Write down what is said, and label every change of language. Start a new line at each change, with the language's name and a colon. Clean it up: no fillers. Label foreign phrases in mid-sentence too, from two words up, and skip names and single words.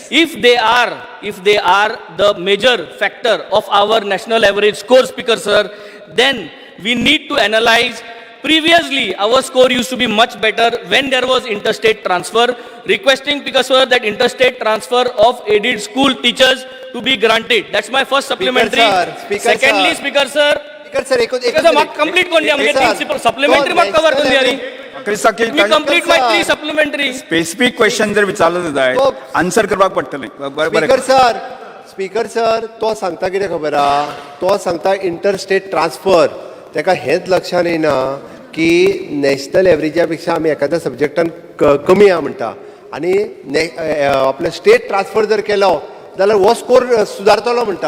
English: If they are the major factor of our national average score, Speaker sir, then we need to analyze Previously, our score used to be much better when there was interstate transfer. Requesting Speaker sir that interstate transfer of aided school teachers to be granted. That's my first supplementary. Secondly, Speaker sir, Speaker sir Speaker sir, mark complete
Konkani: कोण दिया?
English: Supplementary mark cover
Konkani: कोण दिया?
English: Let me complete my 3 supplementary. specific question
Konkani: जर विचारलं जाय आन्सर करपाक पडटलें
English: Speaker sir
Konkani: तो सांगता कितें खबर आहा, तो सांगता
English: interstate transfer.
Konkani: ताका हेंच लक्षात येना की नॅशनल एवरेजा पेक्षा आमी एखाद्या सब्जेक्टान कमी आहा म्हणटा आनी आपले
English: state transfer
Konkani: जर केलो जाल्यार हो स्कोर सुदारतलो म्हणटा.